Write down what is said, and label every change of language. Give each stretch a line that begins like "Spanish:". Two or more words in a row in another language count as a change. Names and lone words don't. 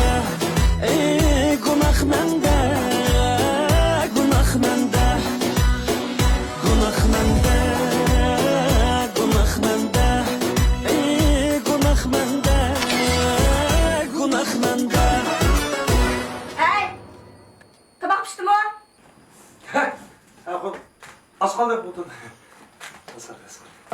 Uzbek: Gunoh menda, gunoh menda. Gunoh menda, gunoh menda. Gunoh menda, gunoh menda.
Turkish: Hey! Kabak pişti mi? Az kaldı buldum. Asar.